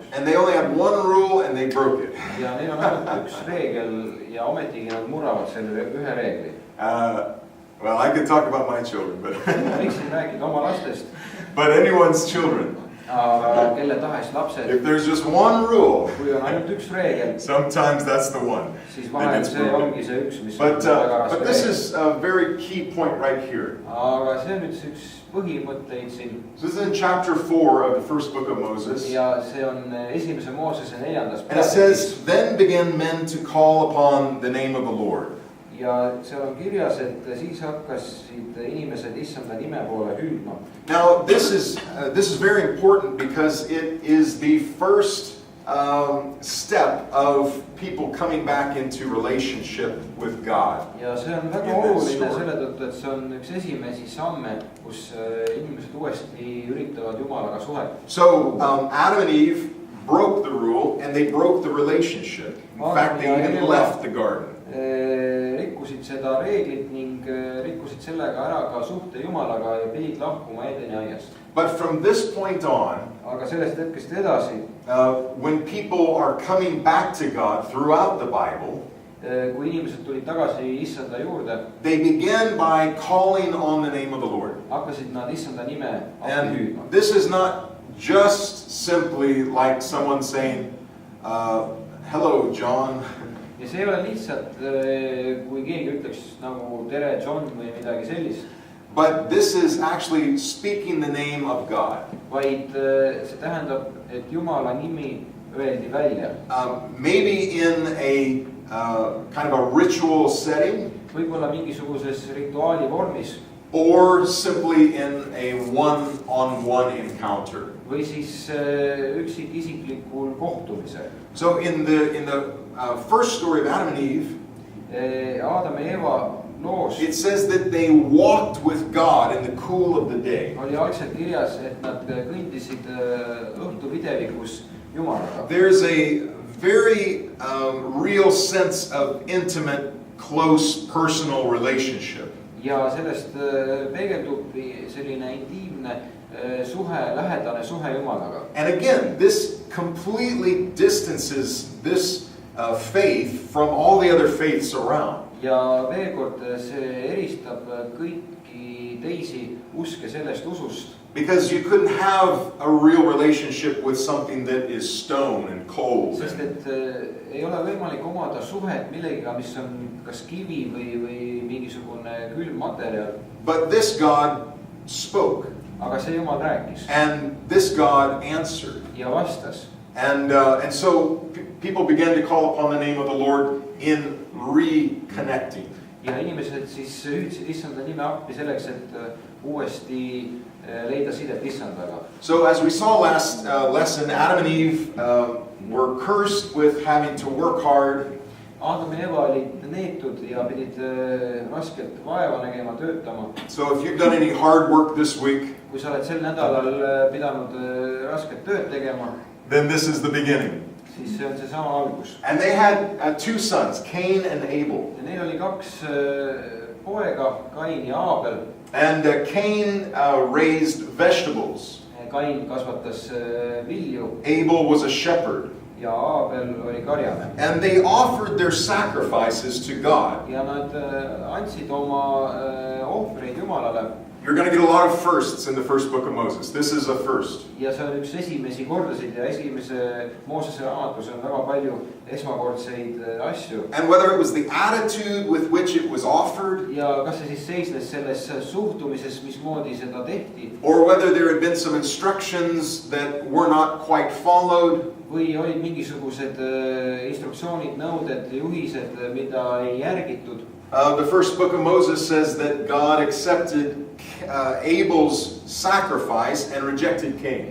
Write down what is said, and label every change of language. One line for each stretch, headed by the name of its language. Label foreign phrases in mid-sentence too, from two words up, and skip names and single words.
English: And they only had one rule and they broke it.
Estonian: Ja neil on ainult üks reegel ja ometigi nad murravad selle ühe reegli.
English: Well, I could talk about my children, but
Estonian: võiksin rääkida oma lastest.
English: But anyone's children.
Estonian: aga kelle tahes lapsed,
English: If there's just one rule,
Estonian: kui on ainult üks reegel,
English: sometimes that's the one.
Estonian: siis vahel see ongi see üks, mis
English: But,
Estonian: on väga
English: but
Estonian: raske
English: this
Estonian: reegel.
English: is a very key point right here.
Estonian: Aga see on üks põhimõtteid siin.
English: This is in chapter 4 of the first book of Moses.
Estonian: Ja see on esimese Moosese 4.
English: And it says, then began men to call upon the name of the Lord.
Estonian: Ja seal on kirjas, et siis hakkasid inimesed issanda nime poole hüüdma.
English: Now, this is very important because it is the first step of people coming back into relationship with God.
Estonian: Ja see on väga oluline selle tõttu, et see on üks esimesi samme, kus inimesed uuesti üritavad Jumalaga suhet.
English: So, Adam and Eve broke the rule and they broke the relationship. In fact, they even left the garden.
Estonian: Rikkusid seda reeglit ning rikkusid sellega ära ka suhte Jumalaga ja pidid lahkuma Edeni aiast.
English: But from this point on,
Estonian: Aga sellest hetkest edasi,
English: when people are coming back to God throughout the Bible,
Estonian: kui inimesed tulid tagasi issanda juurde,
English: they begin by calling on the name of the Lord.
Estonian: hakkasid nad issanda nime appi
English: And
Estonian: hüüdma.
English: this is not just simply like someone saying, hello, John.
Estonian: Ja see ei ole lihtsalt, kui keegi ütleks nagu tere John või midagi sellist,
English: But this is actually speaking the name of God.
Estonian: vaid see tähendab, et Jumala nimi öeldi välja.
English: Maybe in a kind of a ritual setting,
Estonian: Võib-olla mingisuguses rituaali vormis
English: or simply in a one-on-one encounter.
Estonian: või siis üksikisiklikul kohtumisel.
English: So in the first story of Adam and Eve,
Estonian: Aadam ja Eeva loos
English: it says that they walked with God in the cool of the day.
Estonian: oli algselt kirjas, et nad kõndisid õhtupidevikus Jumalaga.
English: There's a very real sense of intimate, close, personal relationship.
Estonian: Ja sellest peegeldub selline intiimne suhe, lähedane suhe Jumalaga.
English: And again, this completely distances this faith from all the other faiths around.
Estonian: Ja veel kord see eristab kõiki teisi uske sellest usust.
English: Because you couldn't have a real relationship with something that is stone and cold.
Estonian: Sest et ei ole võimalik omada suhet millegiga, mis on kas kivi või mingisugune külm materjal.
English: But this God spoke.
Estonian: Aga see Jumal rääkis.
English: And this God answered.
Estonian: Ja vastas.
English: And so people began to call upon the name of the Lord in reconnecting.
Estonian: Ja inimesed siis hüüdsid issanda nime appi selleks, et uuesti leida sidet issandaga.
English: So as we saw last lesson, Adam and Eve were cursed with having to work hard.
Estonian: Aadam ja Eeva olid neetud ja pidid raskelt vaeva nägema, töötama.
English: So if you've done any hard work this week,
Estonian: Kui sa oled sel nädalal pidanud rasket tööd tegema,
English: then this is the beginning.
Estonian: siis see on seesama algus.
English: And they had two sons, Cain and Abel.
Estonian: Ja neil oli kaks poega, Kain ja Aabel.
English: And Cain raised vegetables.
Estonian: Kain kasvatas vilju
English: Abel was a shepherd.
Estonian: ja Aabel oli karjane.
English: And they offered their sacrifices to God.
Estonian: Ja nad andsid oma ohvreid Jumalale.
English: You're going to get a lot of firsts in the first book of Moses. This is a first.
Estonian: Ja see on üks esimesi kordasid ja esimese Moosese raamatus on väga palju esmakordseid asju.
English: And whether it was the attitude with which it was offered,
Estonian: Ja kas see siis seisnes selles suhtumises, mismoodi seda tehti,
English: or whether there had been some instructions that were not quite followed,
Estonian: või olid mingisugused instruktsioonid, nõuded, juhised, mida ei järgitud.
English: the first book of Moses says that God accepted Abel's sacrifice and rejected Cain's.